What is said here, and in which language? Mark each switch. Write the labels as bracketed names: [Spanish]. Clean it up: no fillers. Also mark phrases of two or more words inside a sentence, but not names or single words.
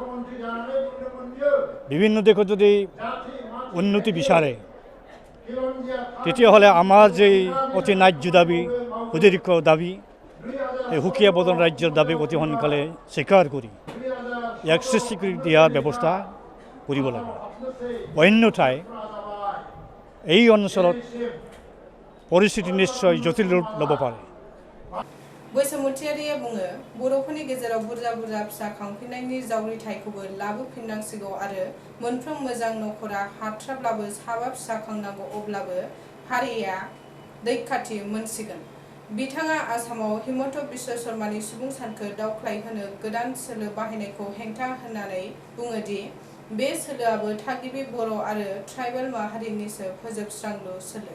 [Assamese] বিভিন্ন দিশত যদি উন্নতি বিচাৰে তেতিয়াহ'লে আমাৰ যে অতি ন্যায্য দাবী, সুদীৰ্ঘ দাবী, এই সুকীয়া বড়ো ৰাজ্যৰ দাবী অতি সোনকালে স্বীকাৰ কৰি ইয়াক স্বীকৃতি দিয়াৰ ব্যৱস্থা কৰিব লাগে। অন্যথাই এই অঞ্চলত পৰিস্থিতি নিশ্চয় জটিল ৰূপ ল'ব পাৰে। [Bodo] बैसोमुथियारिया बुङो, बर'फोरनि गेजेराव बुरजा बुरजा फिसा खांफिननायनि जावरिथायखौबो लाबोफिननांसिगौ आरो मोनफ्रोम मोजां नखरा हाथ्राब्लाबो साबा फिसा खांनांगौ, अब्लाबो हारिया दैखाथि मोनसिगोन। बिथाङा आसामाव हिमन्त बिश्व शर्मानि सुबुं सानखो दावख्लायहोनो गोदान सोलो बाहायनायखौ हेंथा होनानै बुङोदि बे सोलोआबो थागिबि बर' आरो ट्राइबेल माहारिनिसो फोजोबस्रांलु सोलो।